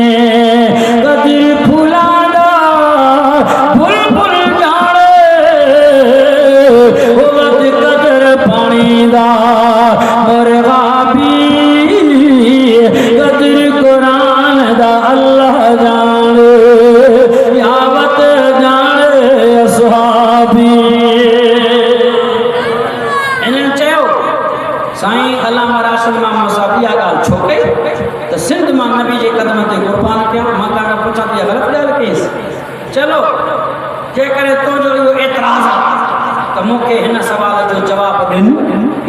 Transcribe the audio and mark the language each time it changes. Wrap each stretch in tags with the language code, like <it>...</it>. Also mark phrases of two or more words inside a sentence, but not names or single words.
<pa>ਕਦਰ ਫੁੱਲਾਦਾ ਬੁਲਬੁਲ ਜਾਣੇ ਵੋ ਵਦ ਕਦਰ ਪਾਣੀ ਦਾ ਮੁਰਗ਼ਾ ਭੀ, ਕਦਰ ਕੁਰਾਨ ਦਾ ਅੱਲਾਹ ਜਾਣੇ ਯਾਵਤ ਜਾਣੇ ਅਸਹਾਬੀ।</pa> <sd>इन्हें चयो साईं अल्लामा राशिद मोहम्मद साहब इहा ॻाल्हि छो कई त सिंध मां नबी जे कदम ते कुर्बान कया। मां तव्हां खां पुछां थी ग़लति ॻाल्हि कईसि? चलो जेकॾहिं तुंहिंजो इहो एतिराज़ आहे त मूंखे हिन सुवाल जो जवाबु ॾिन।</sd>